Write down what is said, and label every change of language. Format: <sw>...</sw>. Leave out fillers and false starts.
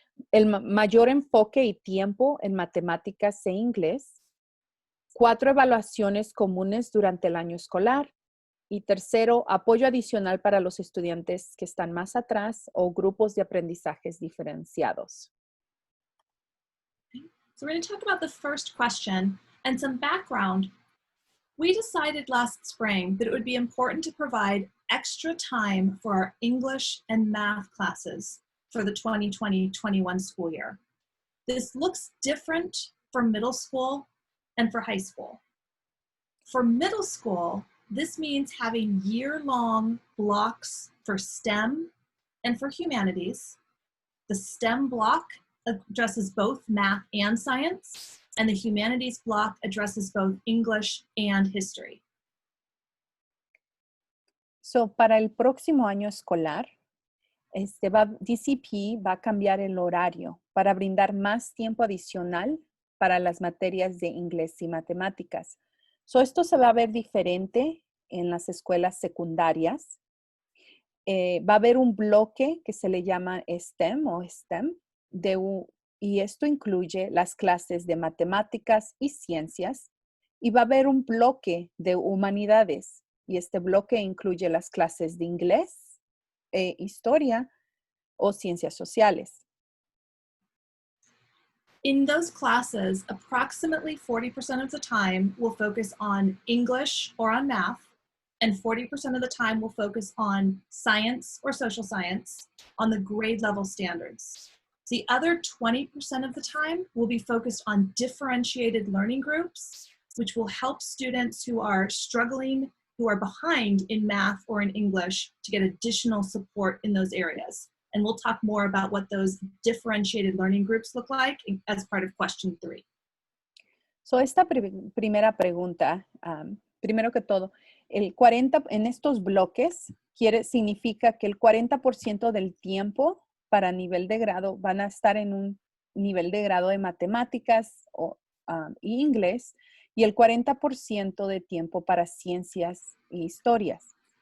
<es>El mayor enfoque y tiempo en matemáticas e inglés. 4 evaluaciones comunes durante el año escolar. Y tercero, apoyo adicional para los estudiantes que están más atrás o grupos de aprendizajes diferenciados.</es> <en>So we're going to talk about the first question and some background. We decided last spring that it would be important to provide extra time for our English and math classes for the 2020-21 school year. This looks different for middle school and for high school. For middle school, this means having year-long blocks for STEM and for humanities. The STEM block addresses both math and science, and the humanities block addresses both English and history. So,</en> <es>para el próximo año escolar, DCP va a cambiar el horario para brindar más tiempo adicional para las materias de inglés y matemáticas.</es> <en>So,</en> <es>esto se va a ver diferente en las escuelas secundarias. Va a haber un bloque que se le llama STEM o STEM, y esto incluye las clases de matemáticas y ciencias. Y va a haber un bloque de humanidades, y este bloque incluye las clases de inglés, historia o ciencias sociales.</es> <en>In those classes, approximately 40% of the time will focus on English or on math, and 40% of the time will focus on science or social science on the grade level standards. The other 20% of the time will be focused on differentiated learning groups, which will help students who are struggling, who are behind in math or in English, to get additional support in those areas. And we'll talk more about what those differentiated learning groups look like as part of question 3. So,</en> <es>esta primera pregunta, primero que todo, el 40 en estos bloques significa que el 40% del tiempo para nivel de grado van a estar en un nivel de grado de matemáticas y inglés, y el 40% de tiempo para ciencias y historias.</es>